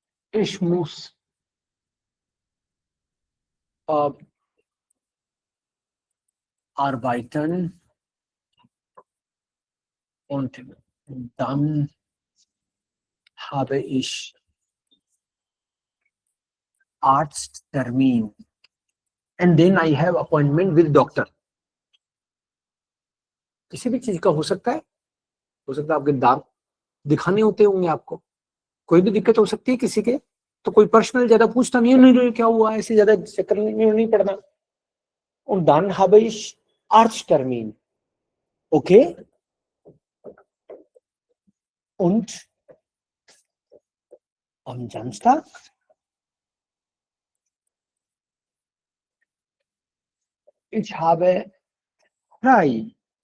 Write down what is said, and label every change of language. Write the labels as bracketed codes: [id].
[de] Ich muss arbeiten und dann habe ich Arzttermin [en] and then I have appointment with doctor. [hi] किसी भी चीज का हो सकता है आपके दांत दिखाने होते होंगे, आपको कोई भी दिक्कत हो सकती है किसी के, तो कोई पर्सनल ज्यादा पूछता नहीं क्या हुआ, ऐसे ज्यादा चक्कर नहीं पड़ना। [de] Und dann habe ich Arzttermin. Okay? Und am Samstag ich habe frei.